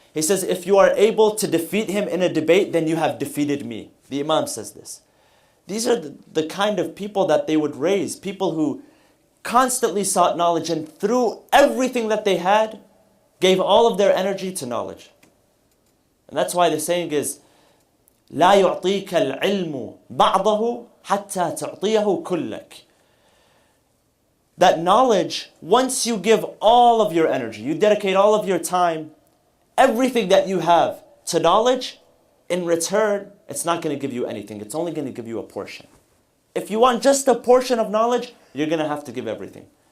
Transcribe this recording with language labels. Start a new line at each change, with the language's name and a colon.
English: He says, if you are able to defeat him in a debate, then you have defeated me. The Imam says this. These are the kind of people that they would raise, people who constantly sought knowledge and through everything that they had, gave all of their energy to knowledge. And that's why the saying is,
Arabic: لا يعطيك العلم بعضه حتى تعطيه كلك.
English: That knowledge, once you give all of your energy, you dedicate all of your time, everything that you have to knowledge, in return, it's not going to give you anything. It's only going to give you a portion. If you want just a portion of knowledge, you're going to have to give everything.